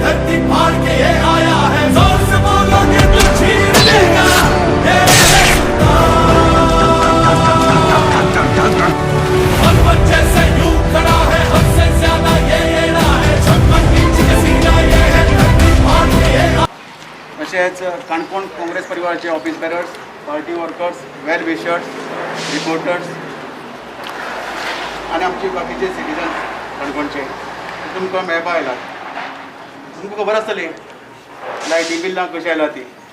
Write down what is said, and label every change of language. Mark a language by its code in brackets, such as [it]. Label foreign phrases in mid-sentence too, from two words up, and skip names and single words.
[hi] धरती फाड़ के ये आया है, जोर से बोलोगे तो छीन लेगा ये सुल्तान। और बच्चे से यूं खड़ा है, हमसे ज्यादा ये येड़ा है, छप्पन इंच का सीना ये है, धरती फाड़ के ये [kok] तशेंच काणकोण काँग्रेस परिवाराचे [en] office bearers, party workers, well wishers, reporters [kok] आणि आमचे बाकीचे सिटीजन्स काणकोणचे तुमकां मेळपा आयलात. तुमकां खबर आसतली लायटी बिल्लां कशी आयला ती.